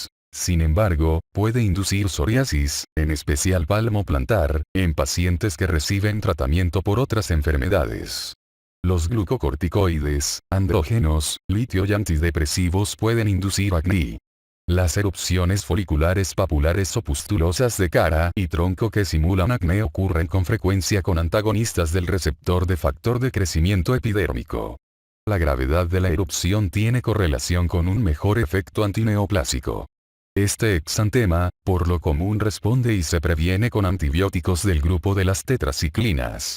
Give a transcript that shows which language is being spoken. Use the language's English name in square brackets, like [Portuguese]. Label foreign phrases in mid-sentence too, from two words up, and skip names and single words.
[Spanish] Sin embargo, puede inducir psoriasis, en especial palmoplantar, en pacientes que reciben tratamiento por otras enfermedades. Los glucocorticoides, andrógenos, litio y antidepresivos pueden inducir acné. Las erupciones foliculares papulares o pustulosas de cara y tronco que simulan acné ocurren con frecuencia con antagonistas del receptor de factor de crecimiento epidérmico. La gravedad de la erupción tiene correlación con un mejor efecto antineoplásico. Este exantema, por lo común responde y se previene con antibióticos del grupo de las tetraciclinas.